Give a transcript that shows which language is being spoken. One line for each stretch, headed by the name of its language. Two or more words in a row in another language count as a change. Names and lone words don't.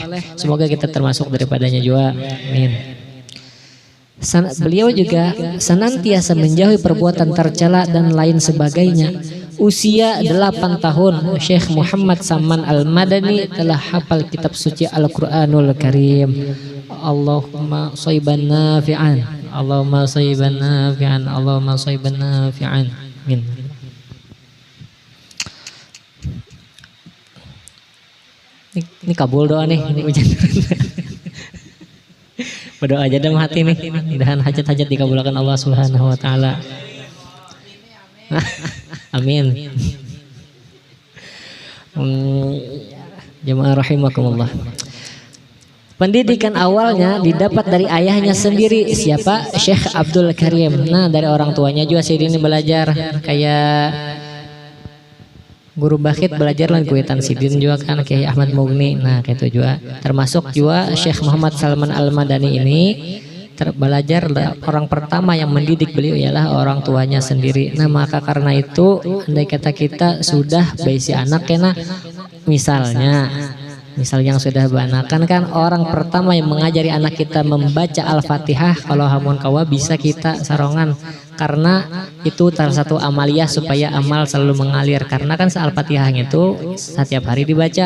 Indonesian: Semoga kita termasuk daripadanya juga. Amin. Beliau juga senantiasa menjauhi perbuatan tercela dan lain sebagainya. Usia 8 tahun Syekh Muhammad Saman Al-Madani telah hafal kitab suci Al-Quranul Karim.
Arabic: اللهم صيبا نافعا، اللهم صيبا نافعا، اللهم صيبا نافعا. آمين.
Indonesian: Ini kabul doa nih, ini hujan. Berdoa aja dalam hati nih, mudahan hajat-hajat dikabulkan Allah
Arabic: سبحانه وتعالى.
Indonesian: Amin. Jemaah rahimakumullah. Pendidikan awalnya didapat dari ayahnya sendiri, siapa? Syekh Abdul Karim. Nah, dari orang tuanya juga Sidin belajar, kayak guru Bakhit belajar lah Kuitan Sidin juga kan, kayak Ahmad Mughni. Nah, kayak itu juga. Termasuk juga Syekh Muhammad Salman Al-Madani ini belajar, orang pertama yang mendidik beliau ialah orang tuanya sendiri. Nah, maka karena itu andai kata kita sudah baisi anak kena, misalnya yang sudah beranakan kan, orang pertama yang mengajari anak kita membaca Al-Fatihah kalau hamun kawa bisa kita sarongan, karena itu salah satu amaliyah supaya amal selalu mengalir, karena kan Al-Fatihah itu setiap hari dibaca.